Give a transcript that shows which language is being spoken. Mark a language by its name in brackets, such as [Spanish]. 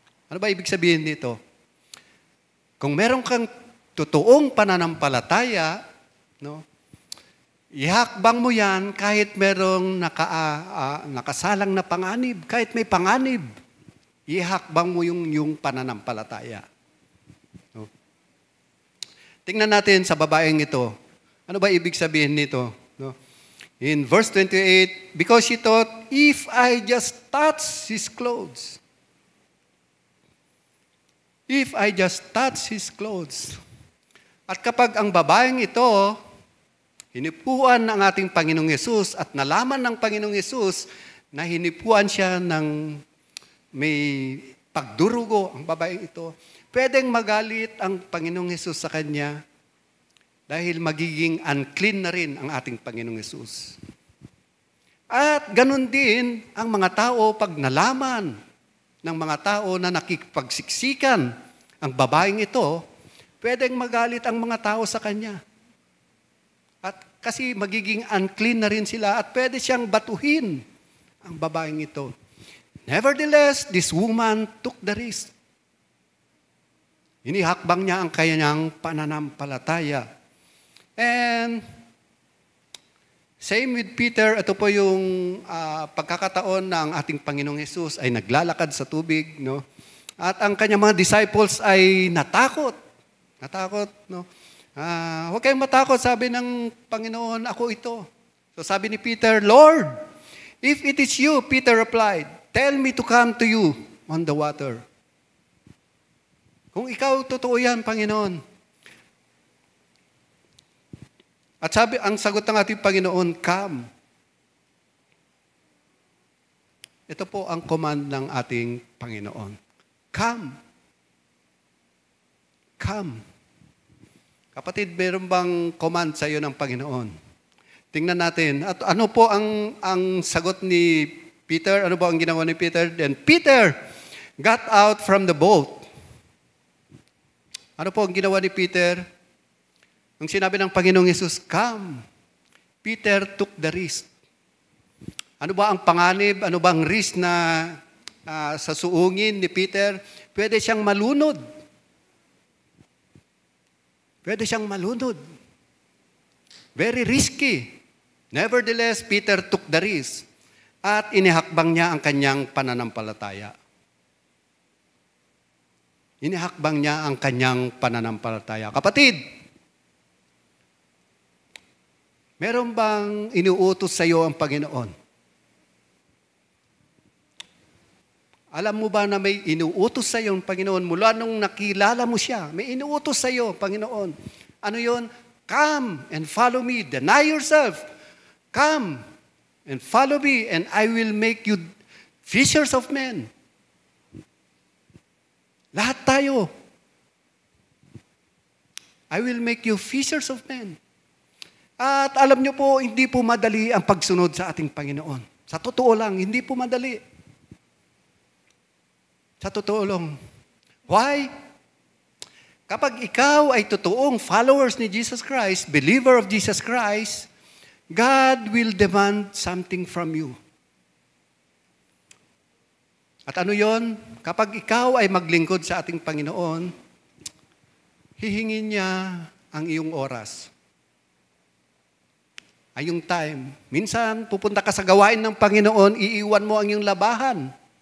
[Filipino] Ano ba ibig sabihin nito? Kung meron kang totoong pananampalataya, no, ihakbang mo yan kahit merong nakasalang na panganib, kahit may panganib, ihakbang mo yung pananampalataya. No? Tingnan natin sa babaeng ito. Ano ba ibig sabihin nito? No? [English] In verse 28, because she thought, if I just touch His clothes, if I just touch His clothes. [Filipino] At kapag ang babaeng ito, hinipuan ng ating Panginoong Yesus at nalaman ng Panginoong Yesus na hinipuan siya ng may pagdurugo ang babaeng ito, pwedeng magalit ang Panginoong Yesus sa kanya dahil magiging unclean na rin ang ating Panginoong Yesus. At ganun din ang mga tao pag nalaman ng mga tao na nakikipagsiksikan ang babaeng ito, pwedeng magalit ang mga tao sa kanya. At kasi magiging unclean na rin sila at pwede siyang batuhin ang babaeng ito. [English] Nevertheless, this woman took the risk. [Filipino] Inihakbang niya ang kanyang pananampalataya. [English] And same with Peter, [Filipino] ito po yung pagkakataon ng ating Panginoong Hesus ay naglalakad sa tubig, no? At ang kanyang mga disciples ay natakot. Natakot, no? Huwag kayong matakot, sabi ng Panginoon, ako ito. So sabi ni [English] Peter, Lord, if it is you, Peter replied, tell me to come to you on the water. [Filipino] Kung ikaw, totoo yan, Panginoon. At sabi, ang sagot ng ating Panginoon, come. Ito po ang command ng ating Panginoon. Come. Come. Kapatid, meron bang command sa iyo ng Panginoon? Tingnan natin. At ano po ang sagot ni Peter? Ano po ang ginawa ni Peter? [English] Then Peter got out from the boat. [Filipino] Ano po ang ginawa ni Peter? Nung sinabi ng Panginoong Yesus, come. [English] Peter took the risk. [Filipino] Ano ba ang panganib? Ano ba ang risk na sa suungin ni Peter? Pwede siyang malunod. Pwede siyang malunod. [English] Very risky. Nevertheless, Peter took the risk. [Filipino] At inihakbang niya ang kanyang pananampalataya. Inihakbang niya ang kanyang pananampalataya. Kapatid, meron bang inuutos sa iyo ang Panginoon? Alam mo ba na may inuutos sa iyo ang Panginoon mula nung nakilala mo siya? May inuutos sa iyo, Panginoon. Ano yon? [English] Come and follow me. Deny yourself. Come and follow me and I will make you fishers of men. [Filipino] Lahat tayo. [English] I will make you fishers of men. [Filipino] At alam niyo po, hindi po madali ang pagsunod sa ating Panginoon. Sa totoo lang, hindi po madali. Sa totoo lang. [English] Why? [Filipino] Kapag ikaw ay totoong [English] followers ni Jesus Christ, believer of Jesus Christ, God will demand something from you. [Filipino] At ano yon? Kapag ikaw ay maglingkod sa ating Panginoon, hihingin niya ang iyong oras. Ay yung time. Minsan, pupunta ka sa gawain ng Panginoon, iiwan mo ang iyong labahan.